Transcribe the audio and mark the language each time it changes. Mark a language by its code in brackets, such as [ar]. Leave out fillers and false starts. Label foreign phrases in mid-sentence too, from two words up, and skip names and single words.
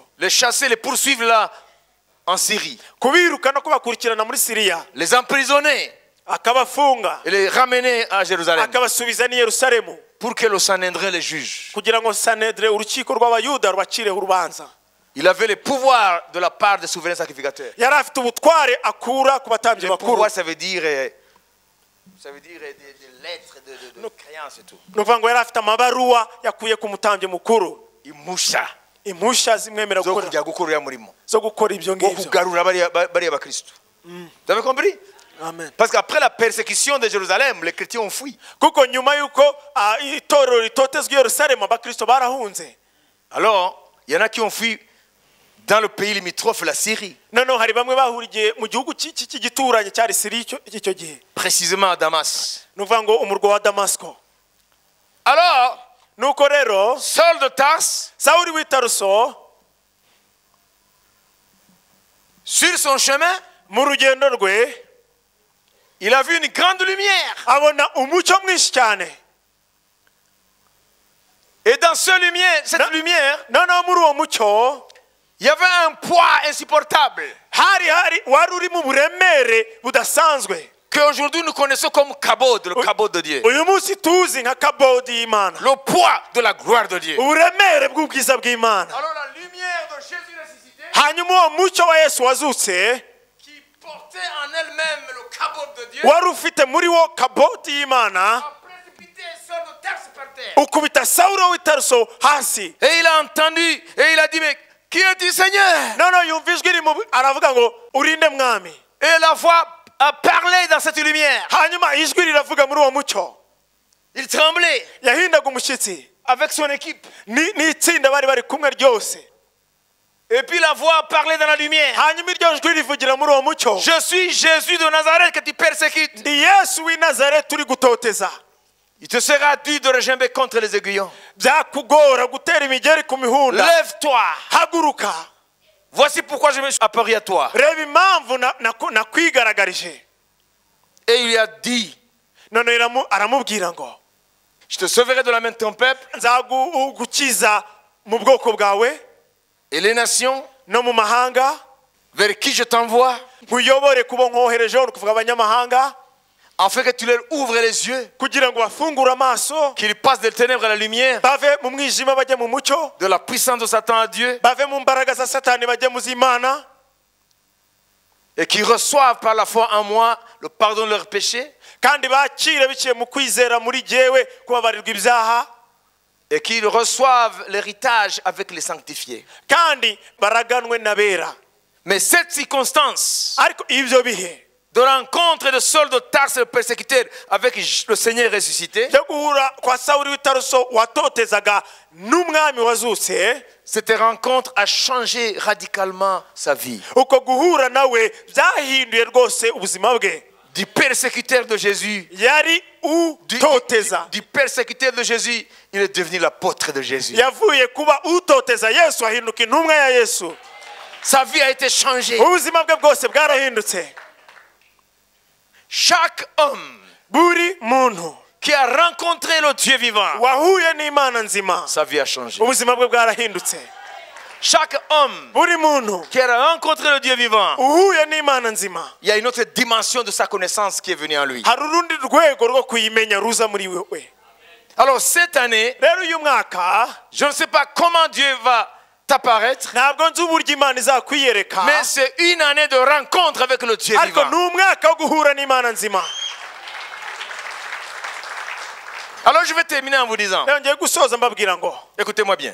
[fr] Les chasser, les poursuivre là en Syrie. [rw] Kubirukana kubakurikirana muri Siriya. [fr] Les emprisonner [rw] Akabafunga. [fr] et les ramener à Jérusalem. [rw] Akabasubiza ni Yerusalemu. [fr] Pour que le Sanhédrin les juge. [rw] Kugira ngo Sanhedrin urukiko rw'abayuda rubacireho urubanza. [fr] Il avait le pouvoir de la part des souverains sacrificateurs. [rw] Yari afite ubutware akura ku batambyi [fr] Le [rw] bakuru. [fr] pouvoir, ça veut dire des lettres de créance et tout. [rw] Nuvuga ngo yari afite amabaruwa yakuye ku mutambyi mukuru. Impushya Impushya zimwemera zo kujya gukora ya murimo. zo gukora ibyo Wo ngibyo. kugarura bariya bakristo. [fr] Vous avez compris? Amen. Parce qu'après la persécution de Jérusalem, les chrétiens ont fui. [rw] Kuko nyuma yuko itorero ritotezwe Yerusalemu abakristo barahunze. [fr] Alors, il y en a qui ont fui dans le pays limitrophe, la Syrie. [rw] Noneho hari bamwe bahuriye mu gihugu cy'igituranye cyari Siriya icyo gihe. [fr] Précisément à Damas. [rw] Nuvuga ngo umurwa wa Damasko. [fr] Alors, [rw] Nuko rero [fr] Saul de Tarse, [rw] Sawuli w'i Taruso [fr] sur son chemin, [rw] mu rugendo rwe [fr] il a vu une grande lumière. [rw] abona umucyo mwinshi cyane. [fr] Et dans cette lumière, [rw] Noneho muri uwo mucyo [fr] il y avait un poids insupportable [rw] wari uri mu buremere budasanzwe. [fr] qu'aujourd'hui nous connaissons comme kabod, le kabod de Dieu. [rw] Uyu munsi tuzi nka kabodi y'Imana. [fr] Le poids de la gloire de Dieu. [rw] Uburemere bw'ubwiza bw'Imana. [fr] Alors la lumière de Jésus ressuscité, [rw] Hanyuma uwo mucyo wa Yesu wazutse [fr] qui portait en elle-même le kabod de Dieu, [rw] wari ufite muri wo kabodi y'Imana [fr] a précipité Saul de Tarse par terre. [rw] ukubita Sawuli w'i Taruso hasi. [fr] Et il a entendu et il a dit, mais qui est-tu, Seigneur? [rw] Noneho yumva ijwi aravuga ngo urinde mwami. [fr] Et la voix a parlé dans cette lumière. [rw] Hanyuma ijwi riravuga muri uwo mucyo. [fr] Il tremblait [rw] Yahindaga umushyitsi [fr] avec son équipe. [rw] n'itsinda bari kumwe ryose. [fr] Et puis la voix a parlé dans la lumière. [rw] Hanyuma iryo jwi rivugira muri uwo mucyo. [fr] Je suis Jésus de Nazareth que tu persécutes. [rw] Ndi Yesu w'i Nazareti uri gutoteza. [fr] Il te sera dû de regimber contre les aiguillons. [rw] Byakugora gutera imigeri ku mihunda. [fr] Lève-toi. [rw] Haguruka. [fr] Voici pourquoi je me suis apparu à toi. [rw] Reba impamvu nakwigaragaje. [fr] Et il lui a dit, [rw] None aramubwira ngo [fr] je te sauverai de la main de ton peuple [rw] nzagukiza mu bwoko bwawe [fr] et les nations [rw] no mu mahanga [fr] vers qui je t'envoie, [rw] nkuyobore kubo nkoherejeho ni kuvuga abanyamahanga [fr] afin que tu leur ouvres les yeux, [rw] kugira ngo bafungure amaso [fr] qu'ils passent des ténèbres à la lumière, [rw] bave mu mwijima bajye mu mucyo, [fr] de la puissance de Satan à Dieu, [rw] bave mu mbaraga za Satani bajye mu z'Imana, [fr] et qu'ils reçoivent par la foi en moi le pardon de leurs péchés, [rw] kandi bakire biciye mu kwizera muri jyewe kubabarirwa ibyaha, [fr] et qu'ils reçoivent l'héritage avec les sanctifiés. [rw] kandi baraganwe n'abera. [fr] Mais cette circonstance [rw] Ariko ibyo bihe [fr] de rencontre de Saul de Tarse, le persécuteur, avec le Seigneur ressuscité, [rw] byo guhura kwa Sawuli w'i Taruso watotezaga n'umwami wazutse, [fr] cette rencontre a changé radicalement sa vie. [rw] uko guhura nawe byahinduye rwose ubuzima bwe. [fr] Du persécuteur de Jésus, [rw] Yari utoteza, [fr] du persécuteur de Jésus, il est devenu l'apôtre de Jésus. [rw] yavuye kuba utoteza Yesu ahinduka intumwa ya Yesu. [fr] Sa vie a été changée. [rw] Ubuzima bwe bwose bwarahindutse. [fr] Chaque homme [rw] Buri muntu [fr] qui a rencontré le Dieu vivant, [rw] wahuye n'Imana nzima, [fr] sa vie a changé. [rw] ubuzima bwe bwarahindutse. [fr] Chaque homme [rw] Buri muntu [fr] qui a rencontré le Dieu vivant, [rw] uhuye n'Imana nzima, [fr] il y a une autre dimension de sa connaissance qui est venue en lui. [rw] hari urundi rwego rwo kuyimenya ruza muri wewe. [fr] Alors cette année, [rw] Rero uyu mwaka [fr] je ne sais pas comment Dieu va t'apparaître, mais c'est une année de rencontre avec le Dieu vivant. Alors je vais terminer en vous disant, écoutez-moi bien.